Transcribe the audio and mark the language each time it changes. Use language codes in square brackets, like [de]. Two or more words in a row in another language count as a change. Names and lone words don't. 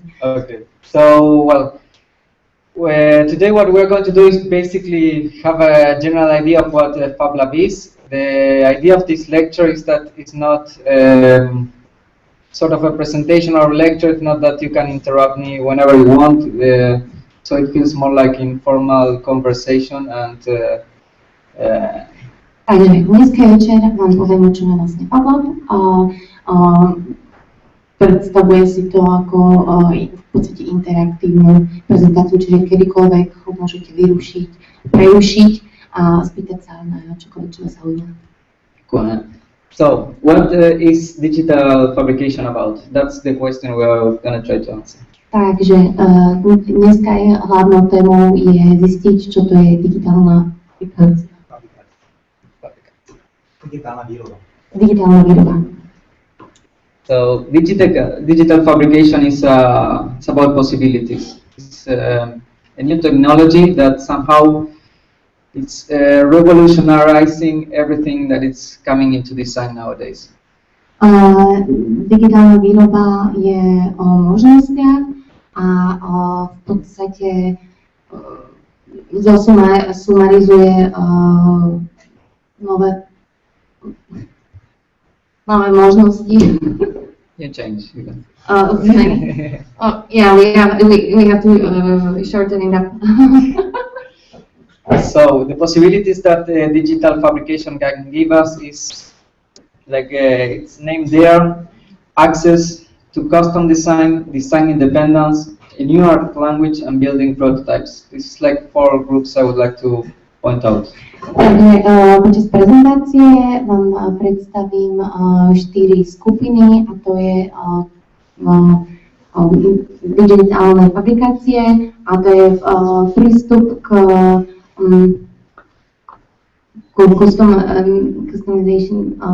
[en] Okay, so well, today what we're going to do is basically have a general idea of what Fab Lab is. The idea of this lecture is that it's not sort of a presentation or lecture. It's not that you can interrupt me whenever you want. So it feels more like informal conversation and [sk] Takže dneska večer vám poviem, čo je vlastne Fab Lab. Predstavuje si to ako v podstate interaktívnu prezentáciu, čiže kedykoľvek ho môžete vyrušiť, prerušiť a spýtať sa na čokoľvek, čo vás zaujíma. Cool. [en] So, what is digital fabrication about? That's the question we are going to try to answer. [sk] Takže dneska je hlavnou témou je zistiť, čo to je digitálna fabrikácia. Digitálna výroba. Digitálna výroba. [en] So, digital fabrication is it's about possibilities. It's a new technology that somehow it's revolutionizing everything that is coming into design nowadays. [sk] Digitálna výroba je o možnostiach a v podstate sumarizuje nové možnosti. [en] You change. Yeah, we have to shorten it up. So the possibilities that digital fabrication can give us is, like it's named there, access to custom design, design independence, a new art language, and building prototypes. This is like 4 groups I would like to point out. [sk] Takže počas prezentácie vám predstavím 4 skupiny, a to je digitálne fabrikácie, a to je prístup k customization,